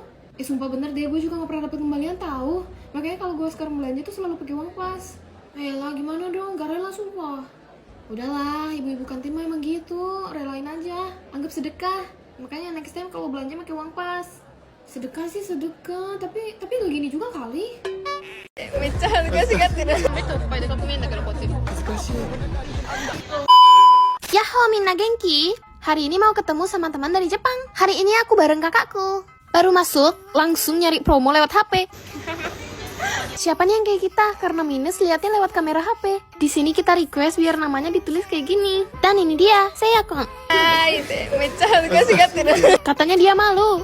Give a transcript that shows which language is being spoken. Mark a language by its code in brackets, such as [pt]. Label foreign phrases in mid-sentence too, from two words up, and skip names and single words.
[id] Sumpah bener deh, gue juga nggak pernah dapat kembalian tahu. Makanya kalau gue sekarang belanja tuh selalu pakai uang pas. Ayolah, gimana dong? Gak rela sumpah. Udahlah, ibu-ibu kantin mah emang gitu. Relain aja, anggap sedekah. Makanya [en] next time [id] kalau belanja pakai uang pas. Sedekah sih sedekah, tapi gak gini juga kali. [ja] ヤッホー みんな 元気. [id] Hari ini mau ketemu sama teman dari Jepang. Hari ini aku bareng kakakku. Baru masuk, langsung nyari promo lewat HP. Siapa nih yang kayak kita? Karena minus liatnya lewat kamera HP. Di sini kita request biar namanya ditulis kayak gini. Dan ini dia, saya Kong. Katanya dia malu.